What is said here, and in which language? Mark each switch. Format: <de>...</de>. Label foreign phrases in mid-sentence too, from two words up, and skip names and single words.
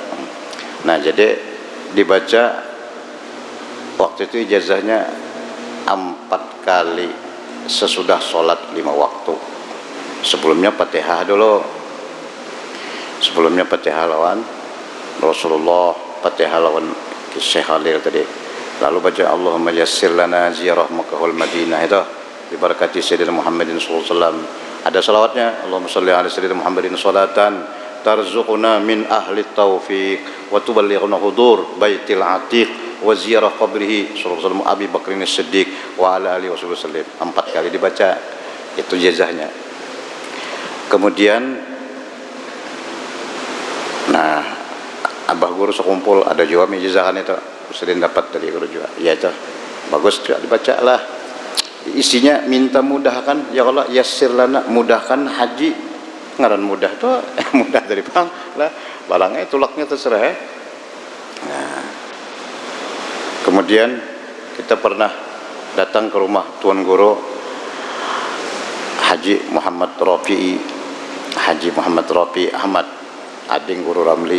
<id>Nah, jadi dibaca waktu itu ijazahnya 4 kali sesudah sholat 5 waktu. Sebelumnya Fatihah dulu. Sebelumnya Fatihah lawan Rasulullah, Fatihah lawan Syekh Khalil tadi. Lalu baca</id> <ar>اللهم يسر لنا زيارة مكة المدينة,</ar> <id>itu diberkati</id> <ar>سيدنا محمد صلى الله عليه وسلم.</ar> <id>Ada salawatnya,</id> <ar>اللهم صل على سيدنا محمد صلاة ترزقنا من أهل التوفيق وتبلغنا حضور البيت العتيق وزيارة قبره صلى الله عليه وسلم أبي بكر الصديق وعلى آله وسلم.</ar> <id>4 kali dibaca, itu jazahnya. Kemudian nah, Abah Guru sekumpul ada juga menjazahkan itu, sering dapat dari Guru juga. Ya itu bagus juga dibaca lah. Isinya minta mudahkan,</id> <ar>يا الله يسر لنا,</ar> <id>mudahkan haji.</id> <bjn>Ngaran mudah tuh mudah dari bang lah, barangnya tulaknya terserah ya.</bjn> <id>Nah, kemudian kita pernah datang ke rumah Tuan Guru Haji Muhammad Rafi Ahmad, ading Guru Ramli.</id>